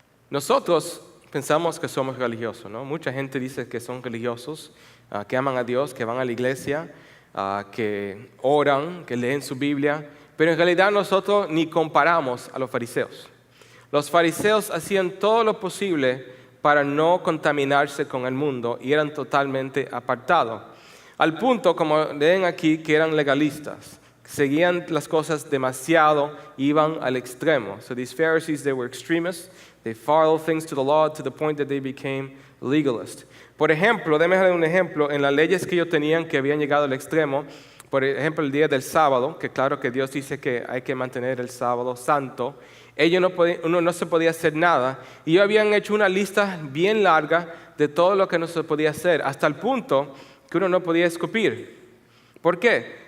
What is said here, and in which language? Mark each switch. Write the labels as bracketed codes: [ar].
[es] Nosotros pensamos que somos religiosos, ¿no? Mucha gente dice que son religiosos, que aman a Dios, que van a la iglesia, que oran, que leen su Biblia, pero en realidad nosotros ni comparamos a los fariseos. Los fariseos hacían todo lo posible para no contaminarse con el mundo y eran totalmente apartados. Al punto, como leen aquí, que eran legalistas. Seguían las cosas demasiado, iban al extremo. [en] So these Pharisees, they were extremists. They followed things to the law to the point that they became legalists. [es] Por ejemplo, déjenme dar un ejemplo, en las leyes que ellos tenían que habían llegado al extremo, por ejemplo, el día del sábado, que claro que Dios dice que hay que mantener el sábado santo, uno no se podía hacer nada, y ellos habían hecho una lista bien larga de todo lo que no se podía hacer, hasta el punto que uno no podía escupir. ¿Por qué?